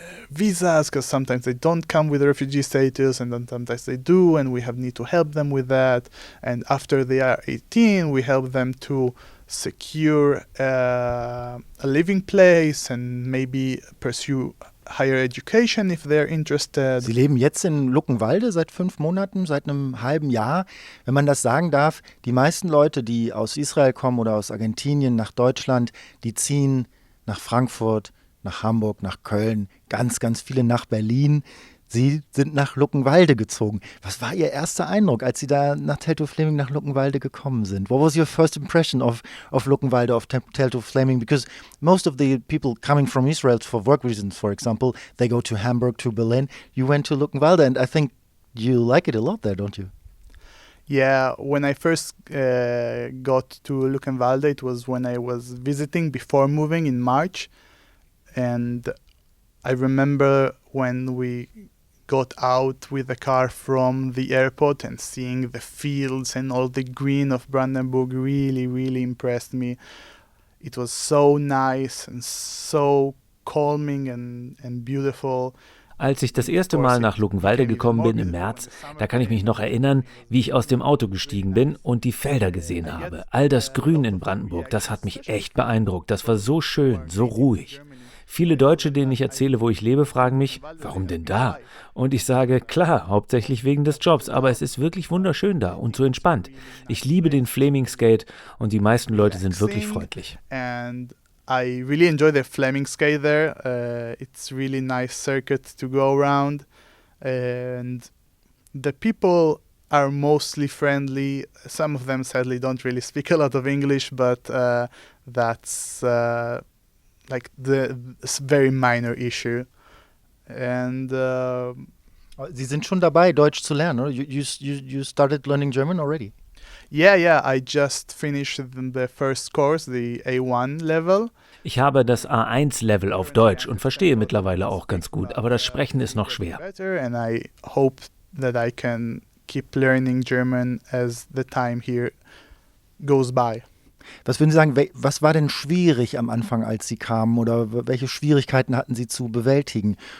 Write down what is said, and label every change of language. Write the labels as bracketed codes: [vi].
[en] visas, because sometimes they don't come with refugee status and then sometimes they do, and we need to help them with that. And after they are 18, we help them to secure a living place and maybe pursue higher education if they're interested. [de] Sie leben jetzt in Luckenwalde seit 5 Monaten, seit einem halben Jahr. Wenn man das sagen darf, die meisten Leute, die aus Israel kommen oder aus Argentinien nach Deutschland, die ziehen nach Frankfurt, nach Hamburg, nach Köln, ganz, ganz viele nach Berlin. Sie sind nach Luckenwalde gezogen. Was war Ihr erster Eindruck, als Sie da nach Tell to Flaming nach Luckenwalde gekommen sind? [en] What was your first impression of Luckenwalde, of Tell to Flaming? Because most of the people coming from Israel for work reasons, for example, they go to Hamburg, to Berlin. You went to Luckenwalde, and I think you like it a lot there, don't you? Yeah, when I first got to Luckenwalde, it was when I was visiting before moving in March. And I remember when we got out with the car from the airport and seeing the fields and all the green of Brandenburg really, really impressed me. It was so nice and so calming and beautiful. [de] Als ich das erste Mal nach Luckenwalde gekommen bin im März, da kann ich mich noch erinnern, wie ich aus dem Auto gestiegen bin und die Felder gesehen habe. All das Grün in Brandenburg, das hat mich echt beeindruckt. Das war so schön, so ruhig. Viele Deutsche, denen ich erzähle, wo ich lebe, fragen mich, warum denn da? Und ich sage, klar, hauptsächlich wegen des Jobs, aber es ist wirklich wunderschön da und so entspannt. Ich liebe den Flaming Skate und die meisten Leute sind wirklich freundlich. [en] And I really enjoy the Flaming Skate there. It's really nice circuit to go around, and the people are mostly friendly. Some of them sadly don't really speak a lot of English, but that's like the very minor issue. And [de] Sie sind schon dabei, Deutsch zu lernen, oder? [en] You started learning German already? yeah, I just finished the first course, the A1 level. [de] Ich habe das A1-Level auf Deutsch und verstehe mittlerweile auch ganz gut, aber das Sprechen ist noch schwer. [en] Better, and I hope that I can keep learning German as the time here goes by. [de] Was würden Sie sagen, was war denn schwierig am Anfang, als Sie kamen, oder welche Schwierigkeiten hatten Sie zu bewältigen?